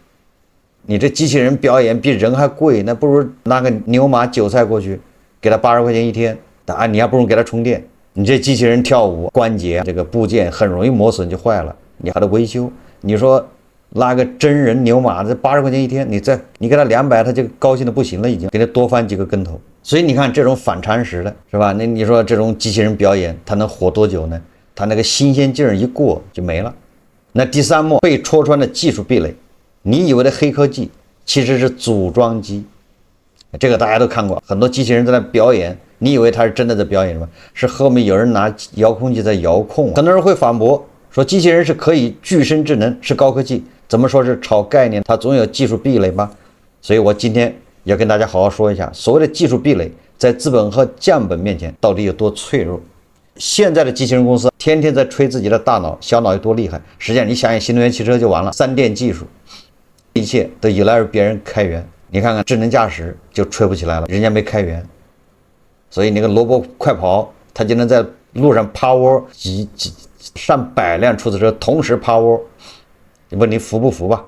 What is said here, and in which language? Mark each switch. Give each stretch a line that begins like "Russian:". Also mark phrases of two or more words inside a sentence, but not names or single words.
Chinese: 你這機器人表演比人還貴，那不如拿個牛馬韭菜過去給他80塊錢一天，你還不如給他充電。你這機器人跳舞關節這個部件很容易磨損就壞了，你還得維修。你說拉個真人牛馬這80塊錢一天，你給他200，他就高興的不行了，已經給他多翻幾個跟頭。所以你看这種反常識的是吧？那你說這種機器人表演，它能火多久呢？它那個新鮮勁兒一過就沒了。那第3幕被戳穿的技術壁壘，你以為的黑科技其實是組裝機。這個大家都看過，很多機器人在那表演，你以為他是真的在表演什麼？是後面有人拿遙控器在遙控。很多人會反駁說，機器人是可以具身智能，是高科技，怎麼說是炒概念？它總有技術壁壘吧？所以我今天要跟大家好好說一下，所謂的技術壁壘在資本和降本面前到底有多脆弱。現在的機器人公司天天在吹自己的大腦小腦有多厲害，實際上你想想新能源汽车就完了，3電技術一切都依賴于別人開源。你看看智能駕駛就吹不起來了，人家沒開源。所以那個蘿蔔快跑，它就能在路上趴窩，上百輛出租車同時趴窩，你問你服不服吧？